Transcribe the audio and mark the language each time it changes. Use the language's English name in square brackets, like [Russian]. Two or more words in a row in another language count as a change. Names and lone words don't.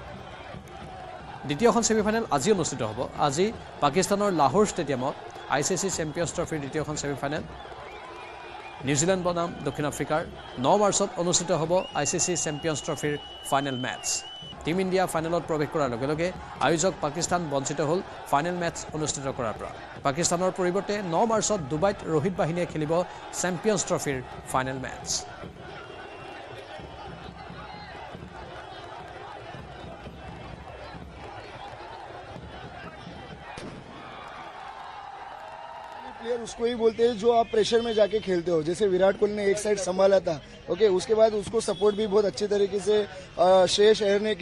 [Assamese] দ্বিতীয়খন সেমিফাইনেল আজি অনুষ্ঠিত হ'ব আজি পাকিস্তানৰ লাহোৰ ষ্টেডিয়ামত ICC চেম্পিয়ন্স ট্ৰফিৰ দ্বিতীয়খন সেমিফাইনেল নিউজিলেণ্ড বনাম দক্ষিণ আফ্ৰিকাৰ 9 মাৰ্চত অনুষ্ঠিত হ'ব ICC চেম্পিয়নছ ট্ৰফিৰ [English] final match [Assamese] টিম ইণ্ডিয়া ফাইনেলত প্ৰৱেশ কৰাৰ লগে লগে আয়োজক পাকিস্তান বঞ্চিত হ'ল [English] final match [Assamese] অনুষ্ঠিত কৰাৰ পৰা পাকিস্তানৰ পৰিৱৰ্তে 9 মাৰ্চত ডুবাইত ৰোহিত বাহিনীয়ে খেলিব চেম্পিয়নছ ট্ৰফিৰ [English] final match [Hindi] प्लेयर उसको ही बोलते हैं जो आप प्रेशर में जाके खेलते हो जैसे विराट कोहली ने एक साइड संभाला था ओके उसके बाद उसको सपोर्ट भी बहुत अच्छे तरीके से श्रेयस अय्यर ने